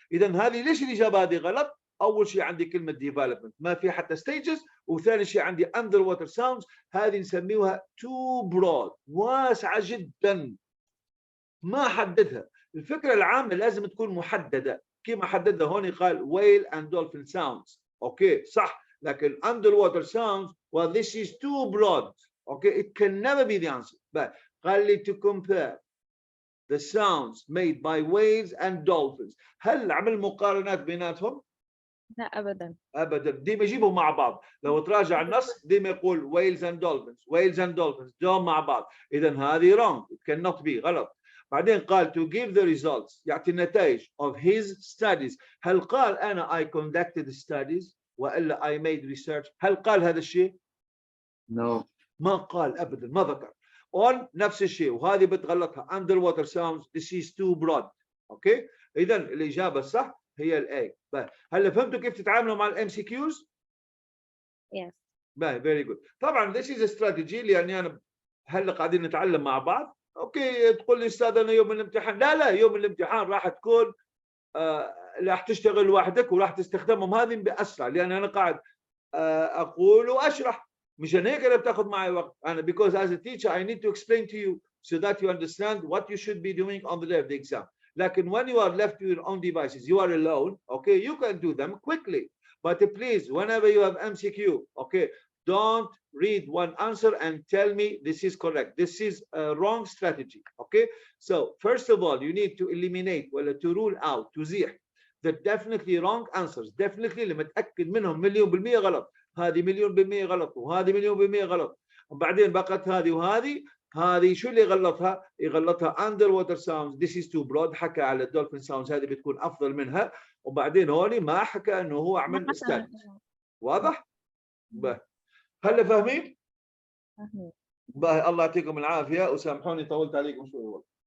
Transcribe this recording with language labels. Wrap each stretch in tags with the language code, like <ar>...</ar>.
<ar>اذا هذه ليش الاجابه هذه غلط؟ اول شيء عندي كلمه ديفلوبمنت ما في حتى ستيجز، وثاني شيء عندي</ar> <en>under water sounds,</en> <ar>هذه نسميها</ar> <en>too broad,</en> <ar>واسعه جدا ما حددها. الفكره العامه لازم تكون محدده، كيف حددها هون؟ قال</ar> <en>whale and dolphin sounds,</en> <ar>اوكي صح، لكن</ar> <en>Under water sounds well this is too broad. Okay, it can never be the answer. But</en> <ar>قال لي</ar> <en>to compare the sounds made by whales and dolphins.</en> <ar>هل عمل مقارنات بيناتهم؟ لا أبدا. ابدا، ديما يجيبهم مع بعض. لو تراجع النص ديما يقول</ar> <en>whales and dolphins،</en> <ar>whales and dolphins دوم مع بعض. اذا هذه</ar> <en>wrong، it cannot be،</en> <ar>غلط. بعدين قال</ar> <en>to give the results،</en> <ar>يعطي النتائج</ar> <en>of his studies.</en> <ar>هل قال انا</ar> <en>I conducted studies</en> <ar>والا</ar> <en>I made research؟</en> <ar>هل قال هذا الشيء؟</ar> <en>No.</en> <ar>ما قال ابدا، ما ذكر.</ar> <en>on</en> <ar>نفس الشيء، وهذه بتغلطها</ar> <en>underwater sounds this is too broad.</en> <ar>اوكي، اذا الاجابه الصح هي الاي. هلا فهمتوا كيف تتعاملوا مع الام سي كيوز؟</ar> <en>Yes. Very good.</en> <ar>طبعا</ar> <en>this is a strategy،</en> <ar>لاني انا هلا قاعدين نتعلم مع بعض. اوكي تقول لي استاذ انا يوم الامتحان، لا يوم الامتحان راح تكون راح تشتغل لوحدك وراح تستخدمهم هذه باسرع، لان انا قاعد اقول واشرح. مشان هيك انا بتاخذ معي وقت انا</ar> <en>because as a teacher I need to explain to you so that you understand what you should be doing on the day of the exam.</en> <ar>لكن</ar> <en>when you are left to your own devices, you are alone, okay, you can do them quickly. But please, whenever you have MCQ, okay, don't read one answer and tell me this is correct. This is a wrong strategy, okay? So first of all, you need to eliminate</en> <ar>ولا</ar> <en>to rule out،</en> <ar>تزيح</ar> <en>the definitely wrong answers. Definitely</en> <ar>اللي متأكد منهم مليون بالمية غلط، هذه مليون بالمية غلط، وهذه مليون بالمية غلط. وبعدين بقت هذه وهذه. هذه شو اللي يغلطها؟ يغلطها</ar> <en>underwater sounds this is too broad،</en> <ar>حكى على الدولفين</ar> <en>sounds</en> <ar>هذه بتكون أفضل منها. وبعدين هوني ما حكى إنه هو عمل استاد. واضح؟ هلا فاهمين؟ الله يعطيكم العافية وسامحوني طولت عليكم شوي والله.</ar>